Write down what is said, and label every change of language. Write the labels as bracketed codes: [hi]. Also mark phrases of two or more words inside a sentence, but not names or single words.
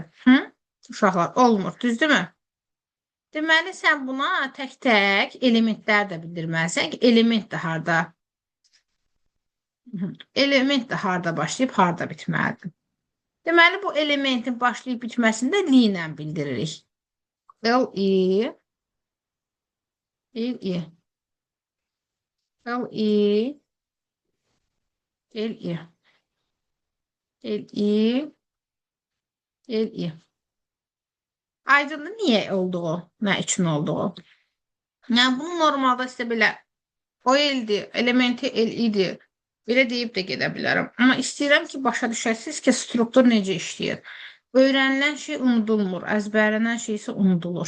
[az] Uşaqlar, olmur, düzdürmü? Deməli, sən buna tək-tək elementlər də bildirməlisən ki, element də harada? Element də harada başlayıb, harada bitməlidir. Deməli, bu elementin başlayıb bitməsində li ilə bildiririk. L-I El-i. El-i. El-i. El-i. El-i. [tr] Aydındır niye olduğu, ne için olduğu. Yani bunu normalda işte [az] belə o eldir, elementi el idi. Belə deyib də gedə bilərəm. Amma istəyirəm ki, başa düşəsiniz ki, struktur necə işləyir. Öyrənilən şey unudulmur, əzbərlənən şey isə unudulur.